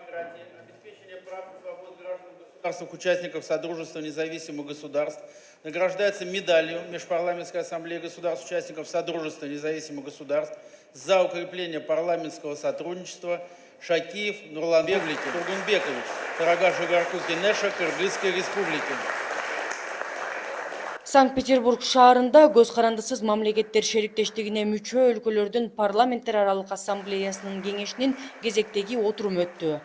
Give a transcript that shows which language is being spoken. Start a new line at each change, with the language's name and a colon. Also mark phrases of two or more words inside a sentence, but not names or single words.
Russian: Обеспечение прав и свобод граждан участников Содружества независимых государств награждается медалью Межпарламентской ассамблеи государств-участников Содружества независимых государств за укрепление парламентского сотрудничества Шакиев Нурлан Тургунбекович, Карагаш-Угарку Кенеша, Кыргызской республики.
Kyrgyz: Санкт-Петербург шаарында көз карандысыз мамлекеттер шериктештигине мүчө өлкөлөрдүн парламенттер аралык ассамблеясынын кеңешинин кезектеги отуруму өттү.